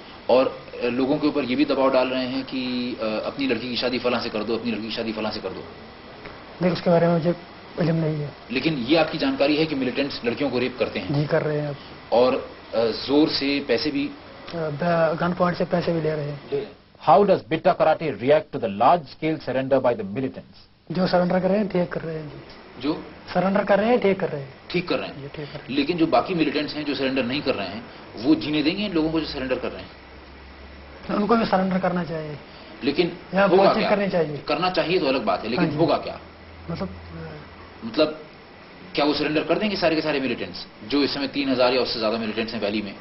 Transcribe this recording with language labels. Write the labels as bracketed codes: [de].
[ur] اور لوگوں کے اوپر یہ بھی دباؤ ڈال رہے ہیں کہ اپنی لڑکی کی شادی فلاں سے کر دو، اپنی لڑکی کی شادی فلاں سے کر دو. نہیں، اس کے بارے میں مجھے علم نہیں ہے. لیکن یہ آپ کی جانکاری ہے کہ ملٹنٹس لڑکیوں کو ریپ کرتے ہیں؟ جی کر رہے ہیں. اور زور سے پیسے بھی، گن پوائنٹ سے پیسے بھی لے رہے ہیں. [en] How does Bitta Karate react to the large-scale surrender by the militants? [ur] جو سرنڈر کر رہے ہیں ٹھیک کر رہے ہیں. جو سرنڈر کر رہے ہیں ٹھیک کر رہے ہیں. ٹھیک کر رہے ہیں. لیکن جو باقی ملٹنٹس ہیں جو سرنڈر نہیں کر رہے ہیں وہ جینے دیں گے ان لوگوں کو جو سرنڈر کر رہے ہیں؟ ان کو بھی سرنڈر کرنا چاہیے. لیکن ہوگا کیا؟ کرنی چاہیے. کرنا چاہیے تو الگ بات ہے، لیکن ہوگا کیا؟ مطلب کیا وہ سرنڈر کر دیں گے سارے کے سارے ملٹنٹس جو اس سمے 3000 یا اس سے زیادہ ملٹنٹس ہیں ویلی میں؟